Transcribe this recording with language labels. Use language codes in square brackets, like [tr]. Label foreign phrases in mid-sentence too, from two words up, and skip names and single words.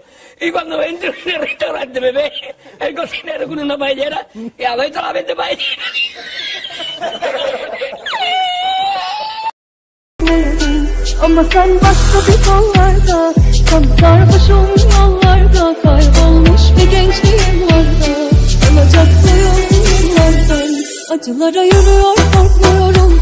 [es] Y cuando entro en el restaurante me ve el cocinero con una paellera y adentro la vende paellera. [tr] Ama sen başka bir kollarda, sarhoşum yollarda, kaybolmuş bir gençliğim vardı. Alacaklıyım yıllardan, acılara yürüyor korkmuyorum.